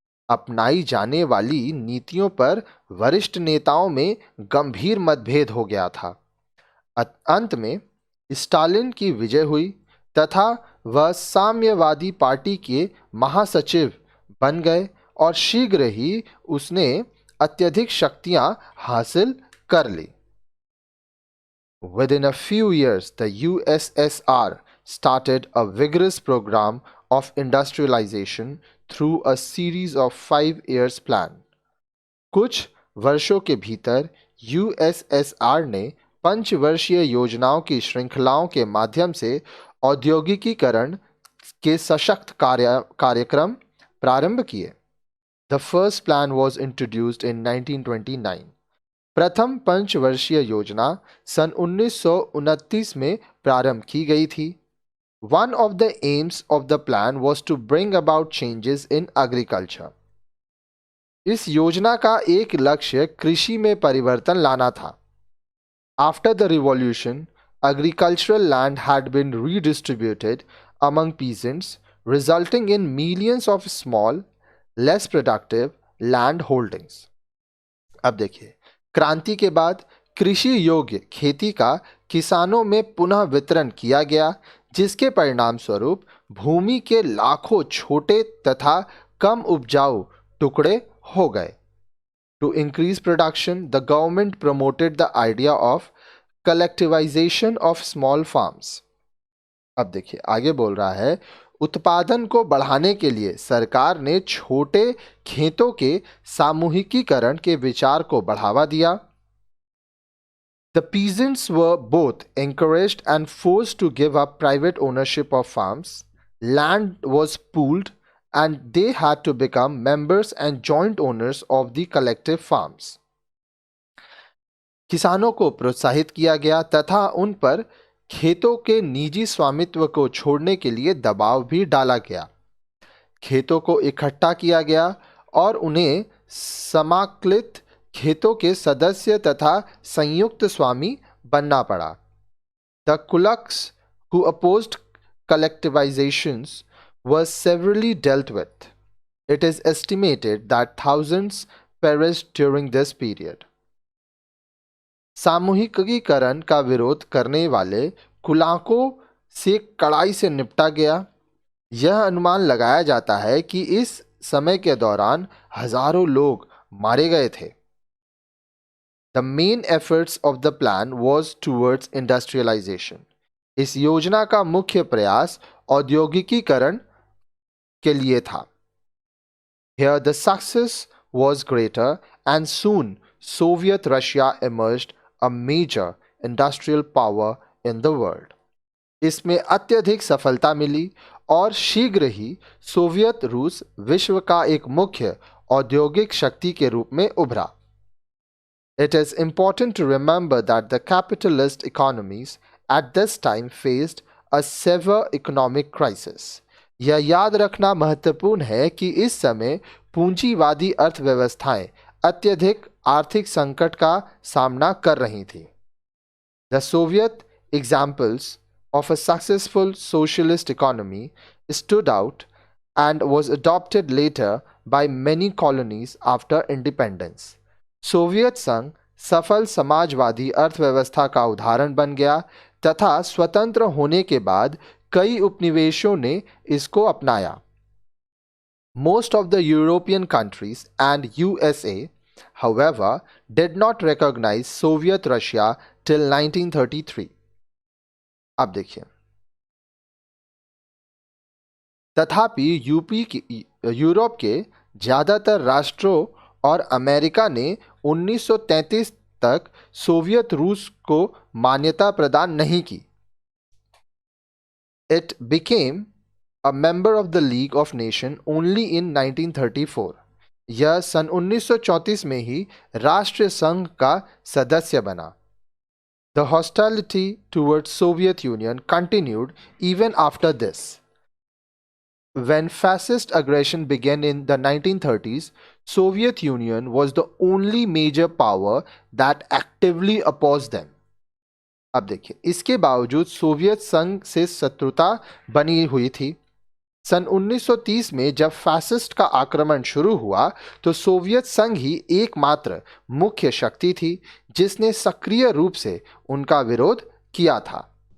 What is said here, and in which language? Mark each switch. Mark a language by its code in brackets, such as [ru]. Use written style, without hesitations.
[hi] अपनाई जाने वाली नीतियों पर वरिष्ठ नेताओं में गंभीर मतभेद हो गया था। अंत में स्टालिन की विजय हुई तथा वह साम्यवादी पार्टी के महासचिव बन गए और शीघ्र ही उसने अत्यधिक शक्तियां हासिल कर ली। [en] Within a few years, the USSR started a vigorous program of industrialization through a series of 5 years plan. [hi] कुछ वर्षों के भीतर यूएसएसआर ने पंचवर्षीय योजनाओं की श्रृंखलाओं के माध्यम से औद्योगिकीकरण के सशक्त कार्यक्रम प्रारंभ किए। [en] The first plan was introduced in 1929. [hi] प्रथम पंचवर्षीय योजना सन 1929 में प्रारंभ की गई थी। [en] One of the aims of the plan was to bring about changes in agriculture. [hi] इस योजना का एक लक्ष्य कृषि में परिवर्तन लाना था। [en] After the revolution, agricultural land had been redistributed among peasants, resulting in millions of small, less productive land holdings. [hi] अब देखिए, क्रांति के बाद कृषि योग्य खेती का किसानों में पुनः वितरण किया गया, जिसके परिणाम स्वरूप भूमि के लाखों छोटे तथा कम उपजाऊ टुकड़े हो गए। [en] To increase production, the government promoted the idea of collectivization of small farms. [hi] अब देखिए आगे बोल रहा है, उत्पादन को बढ़ाने के लिए सरकार ने छोटे खेतों के सामूहिकीकरण के विचार को बढ़ावा दिया। [en] The peasants were both encouraged and forced to give up private ownership of farms. Land was pooled and they had to become members and joint owners of the collective farms. [hi] किसानों को प्रोत्साहित किया गया तथा उन पर खेतों के निजी स्वामित्व को छोड़ने के लिए दबाव भी डाला गया। खेतों को इकट्ठा किया गया और उन्हें समाकलित खेतों के सदस्य तथा संयुक्त स्वामी बनना पड़ा। [en] The kulaks who opposed collectivizations was severely dealt with. It is estimated that thousands perished during this period. [hi] सामूहिकीकरण का विरोध करने वाले कुलाकों से कड़ाई से निपटा गया। यह अनुमान लगाया जाता है कि इस समय के दौरान हजारों लोग मारे गए थे। [en] The main efforts of the plan was towards industrialization. [hi] इस योजना का मुख्य प्रयास औद्योगिकीकरण के लिए था। [en] Here the success was greater and soon Soviet Russia emerged a major industrial power in the world. [hi] इसमें अत्यधिक सफलता मिली और शीघ्र ही सोवियत रूस विश्व का एक मुख्य औद्योगिक शक्ति के रूप में उभरा। [en] It is important to remember that the capitalist economies at this time faced a severe economic crisis. [hi] यह याद रखना महत्वपूर्ण है कि इस समय पूंजीवादी अर्थव्यवस्थाएं अत्यधिक आर्थिक संकट का सामना कर रही थी। [en] The Soviet examples of a successful socialist economy stood out and was adopted later by many colonies after independence. [hi] Soviet संघ सफल समाजवादी अर्थव्यवस्था का उदाहरण बन गया तथा स्वतंत्र होने के बाद कई उपनिवेशों ने इसको अपनाया। [en] Most of the European countries and USA, however, did not recognize Soviet Russia till 1933. [hi] अब देखिए, तथापि यूरोप के ज्यादातर राष्ट्रों और अमेरिका ने 1933 तक सोवियत रूस को मान्यता प्रदान नहीं की। [en] It became a member of the League of Nations only in 1934. [hi] यह सन 1934 में ही राष्ट्रीय संघ का सदस्य बना। [en] The hostility towards Soviet Union continued even after this. When fascist aggression began in the 1930s, Soviet Union was the only major power that actively opposed them. [hi] अब देखिए, इसके बावजूद सोवियत संघ से शत्रुता बनी हुई थी। सन 1930 में जब फैसिस्ट का आक्रमण शुरू हुआ तो सोवियत संघ ही एकमात्र मुख्य शक्ति थी जिसने सक्रिय रूप से उनका विरोध किया था।